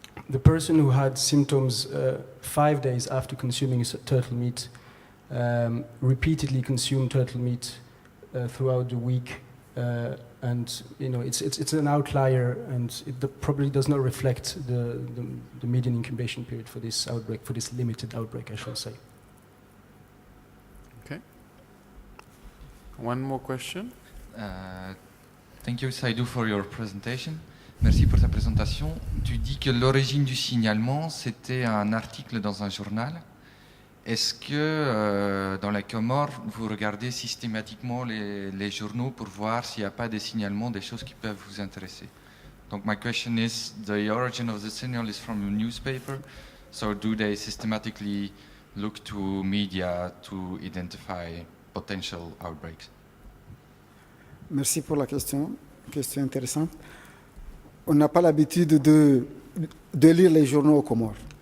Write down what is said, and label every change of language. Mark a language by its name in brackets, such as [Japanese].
[English] The person who had symptoms 5 days after consuming turtle meat repeatedly consumed turtle meat throughout the week, and it's an outlier, and it probably does not reflect the median incubation period for this outbreak, for this limited outbreak, I should say. Okay. One more question. Thank you, Saindou, for your presentation. [French] Merci pour ta présentation. Tu dis que l'origine du signalement, c'était un article dans un journal. Est-ce que dans la Comores, vous regardez systématiquement les journaux pour voir s'il n'y a pas des signalements, des choses qui peuvent vous intéresser? [English] Donc my question is, the origin of the signal is from a newspaper, so do they systematically look to media to identify potential outbreaks? [French] Merci pour la question intéressante. On n'a pas l'habitude de lire les journaux aux Comores.